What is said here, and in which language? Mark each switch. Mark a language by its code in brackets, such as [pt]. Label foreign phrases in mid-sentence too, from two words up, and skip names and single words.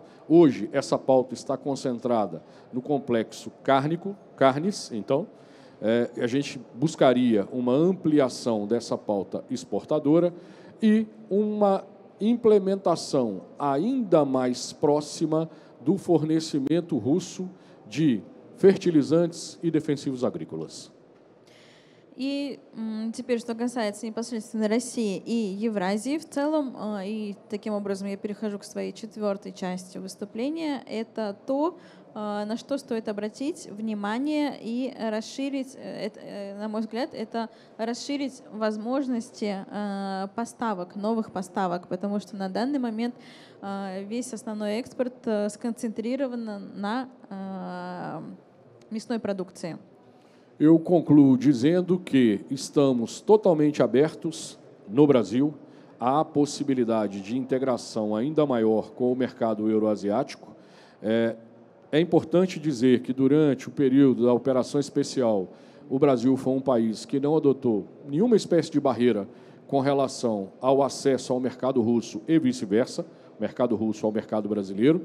[pt] Hoje, essa pauta está concentrada no complexo carnes, então, a gente buscaria uma ampliação dessa pauta exportadora e uma implementação ainda mais próxima do fornecimento russo de fertilizantes и defensivos agrícolas. [ru] И теперь, что касается непосредственно России и Евразии в целом, и таким образом я перехожу к своей четвертой части выступления, это то, на что стоит обратить внимание и расширить, на мой взгляд, это расширить возможности поставок, новых поставок, потому что на данный момент весь основной экспорт сконцентрирован на мясной продукции. [pt] Eu concluo dizendo que estamos totalmente abertos no Brasil à possibilidade de integração ainda maior com o mercado euroasiático. É importante dizer que durante o período da operação especial, o Brasil foi um país que não adotou nenhuma espécie de barreira com relação ao acesso ao mercado russo e vice-versa, mercado russo ao mercado brasileiro.